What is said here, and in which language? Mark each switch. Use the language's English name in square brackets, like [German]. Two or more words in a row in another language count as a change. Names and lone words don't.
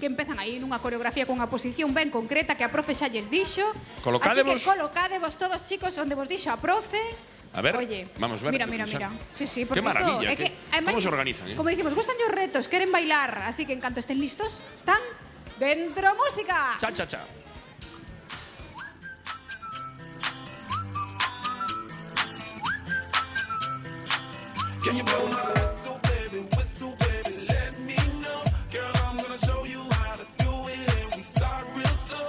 [Galician] que empezan aí nunha coreografía cunha posición ben concreta que a profe xa lles dixo. Colocádevos. Así que colocádevos todos, chicos, onde vos dixo a profe. A ver, [Spanish] Oye, vamos a ver. Mira, mira, mira. Sí, sí, porque Qué maravilla, [Galician] isto é que [Spanish] ¿cómo se organizan? [Galician] Como dicimos, gustan os retos, queren bailar, así que en canto estén listos, están dentro música. Cha, cha, cha. [English] Can you blow my whistle, baby, let me know. Girl, I'm gonna show you how to do it, and we start real slow.